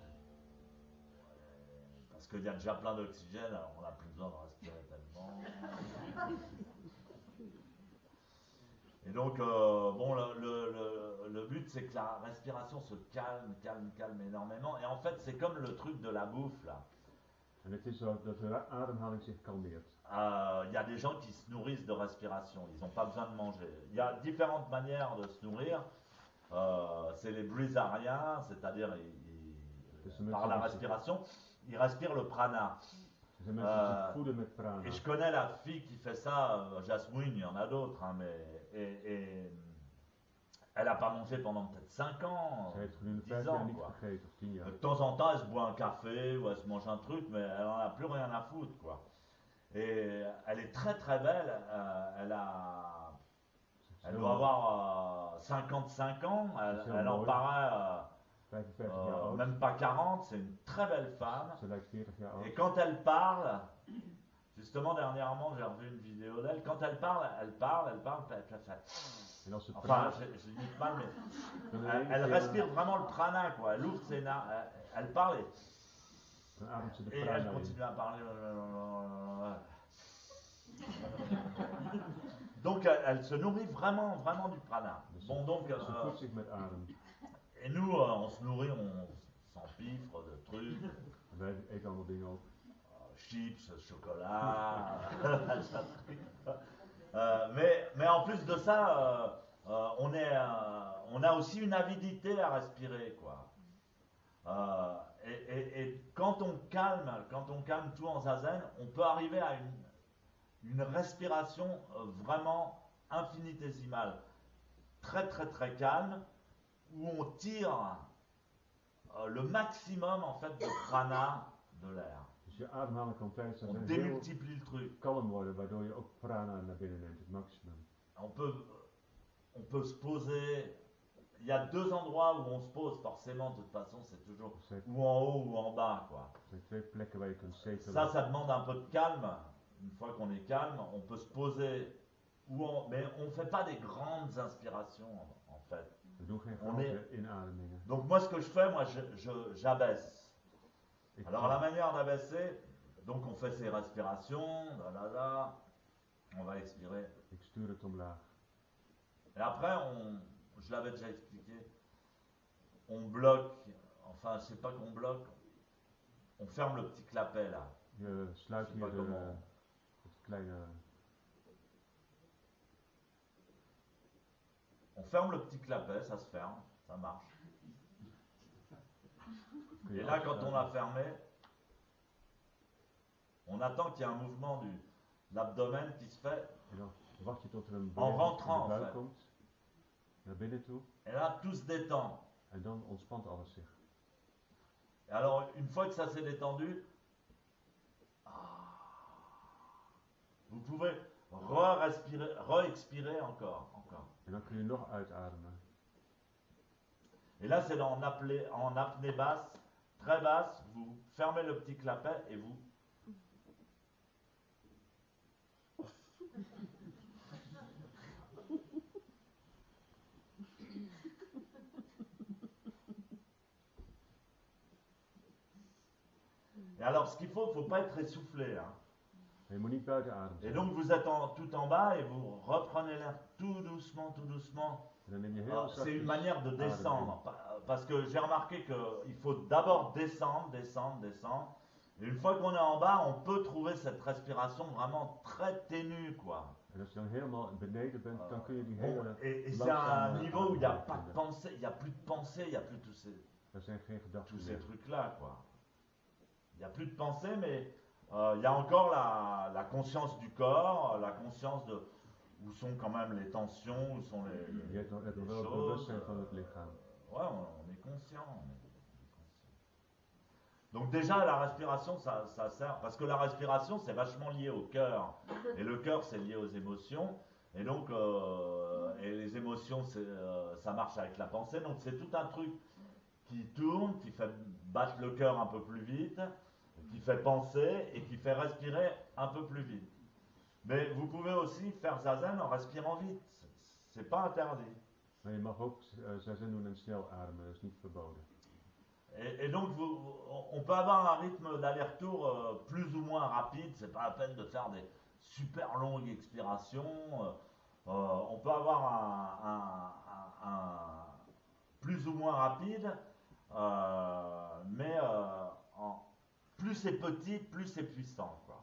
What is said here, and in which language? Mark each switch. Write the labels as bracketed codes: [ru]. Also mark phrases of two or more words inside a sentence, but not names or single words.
[fr] Parce qu'il y a déjà plein d'oxygène, alors on n'a plus besoin de respirer tellement. Et donc, bon, le but, c'est que la respiration se calme énormément. Et en fait, c'est comme le truc de la bouffe, là. [nl] En het is zo dat de ademhaling zich kalmeert. [fr] Il y a des gens qui se nourrissent de respiration, ils n'ont pas besoin de manger. Il y a différentes manières de se nourrir. C'est les brésariens, c'est-à-dire par la respiration, ils respirent le prana. [nl] Er zijn mensen die zich voeden met prana. [fr] Et je connais la fille qui fait ça, Jasmine, il y en a d'autres, hein, mais elle n'a pas mangé pendant peut-être 5 ans, [nl] Ze heeft gedurende 10 5 jaar [fr] ans. [nl] niet [fr] Quoi. [nl] gegeten, of 10 jaar. [fr] De temps en temps, elle se boit un café ou elle se mange un truc, mais elle n'en a plus rien à foutre, quoi. Et elle est très très belle, elle doit avoir 55 ans, elle en paraît [nl] 45 jaar oud. [fr] même pas 40, c'est une très belle femme. [nl] Ze lijkt 40 jaar oud. [fr] Et quand elle parle, justement dernièrement j'ai revu une vidéo d'elle, quand elle parle, [nl] En als ze [fr] enfin [nl] praat, [fr] je dis mal, mais [nl] dan [fr] elle respire vraiment le prana, quoi. Elle ouvre ses narines, elle parle [nl] dan ademt ze de [fr] et elle [nl] prana in. [fr] continue à parler. Donc elle se nourrit vraiment du prana. [nl] Dus [fr] Bon, donc, [nl] ze voedt zich met adem. [fr] et nous on se nourrit, on s'empiffre de trucs. [nl] En wij eten allemaal dingen op. [fr] Chips, chocolat. Mais en plus de ça, on a aussi une avidité à respirer, quoi. Et quand on calme tout en zazen, on peut arriver à une respiration vraiment infinitésimale, très très très calme, où on tire le maximum en fait de prana de l'air. [nl] Dus je ademhaling kan tijdens dat [fr] On [nl] heel [fr] démultiplie le truc. [nl] kalm worden, waardoor je ook prana naar binnen neemt, het maximum. [fr] On peut se poser. Il y a 2 endroits où on se pose, forcément, de toute façon, c'est toujours ou en haut ou en bas, quoi. [nl] Er zijn 2 plekken waar je kunt zetelen. [fr] Ça demande un peu de calme. Une fois qu'on est calme, on peut se poser mais on ne fait pas des grandes inspirations, en fait. [nl] We doen geen [fr] On [nl] grote inademingen. [fr] Donc moi, ce que je fais, j'abaisse. Alors la manière d'abaisser, donc on fait ses respirations, on va expirer. [nl] Ik stuur het omlaag. [fr] Et après, je l'avais déjà expliqué, on bloque, enfin je sais pas qu'on bloque, on ferme le petit clapet là. [nl] Je sluit [fr] Je sais [nl] hier [fr] pas comment. [nl] het kleine... [fr] On ferme le petit clapet, ça se ferme, ça marche. [nl] kun [fr] Et [nl] je [fr] là, quand [nl] afsluiten. [fr] on a fermé, on attend qu'il y ait un mouvement de l'abdomen qui se fait. [nl] En dan wacht je tot er een [fr] En [nl] beweging in [fr] rentrant, [nl] de [fr] en [nl] buik [fr] fait. [nl] komt. Naar binnen toe. [fr] Et là, tout se détend. [nl] En dan ontspant alles zich. [fr] Et alors, une fois que ça s'est détendu, vous pouvez re-respirer, re-expirer encore. [nl] En dan kun je nog uitademen. [fr] Et là, c'est en apnée basse, très basse, vous fermez le petit clapet et vous. Et alors, ce qu'il faut pas être essoufflé. Hein. [nl] Je moet niet buiten adem [fr] Et [nl] zijn. [fr] donc, vous êtes tout en bas et vous reprenez l'air tout doucement, tout doucement. [nl] En dan neem je heel [fr] Ah, [nl] zachtjes [fr] c'est une manière de [nl] adem in. [fr] descendre. Parce que j'ai remarqué qu'il faut d'abord descendre, descendre, descendre. Et une fois qu'on est en bas, on peut trouver cette respiration vraiment très ténue, quoi. [nl] En als je dan helemaal beneden bent, dan kun je die [fr] Bon, [nl] hele [fr] et c'est un [nl] langzame [fr] niveau où il n'y a [nl] ademhaling [fr] pas de [nl] vinden. [fr] pensée, il n'y a plus de pensée, il n'y a plus tous [nl] Er zijn geen gedachten [fr] ces [nl] meer. [fr] trucs-là, quoi. Il n'y a plus de pensée, mais il y a encore la conscience du corps, la conscience de où sont quand même les tensions, où sont [nl] Je hebt nog [fr] les [nl] wel het [fr] choses. [nl] bewustzijn van het lichaam. [fr] Ouais, on est conscient. Donc déjà, la respiration, ça sert, parce que la respiration, c'est vachement lié au cœur. Et le cœur, c'est lié aux émotions. Et donc, et les émotions, ça marche avec la pensée. Donc c'est tout un truc qui tourne, qui fait battre le cœur un peu plus vite, qui fait penser et qui fait respirer un peu plus vite. Mais vous pouvez aussi faire zazen en respirant vite. C'est pas interdit. [nl] Maar je mag ook zazen doen en snel ademen, dat is niet verboden. [fr] Et donc, on peut avoir un rythme d'aller-retour plus ou moins rapide. C'est pas la peine de faire des super longues expirations. On peut avoir un plus ou moins rapide, mais plus c'est petit, plus c'est puissant, quoi.